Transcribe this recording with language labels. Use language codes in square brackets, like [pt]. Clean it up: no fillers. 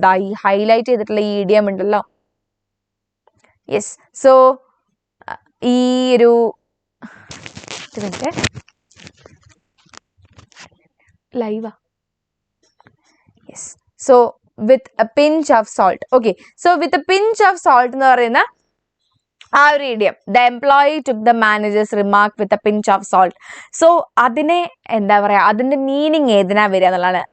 [ml] ദാ ഈ ഹൈലൈറ്റ് ചെയ്തിട്ടുള്ള ഈ ഇഡിയം ഉണ്ടല്ലോ. യെസ്, സോ ഈ ഒരു ലൈവാ. [en] Yes, so with a pinch of salt. Okay, so with a pinch of salt [ml] എന്ന് പറയുന്ന ആ ഒരു idiom. [en] The employee took the manager's remark with a pinch of salt. [ml] So അതിനെ എന്താ പറയാ, അതിന്റെ മീനിങ് ഏതിനാ വരിക എന്നുള്ളതാണ്.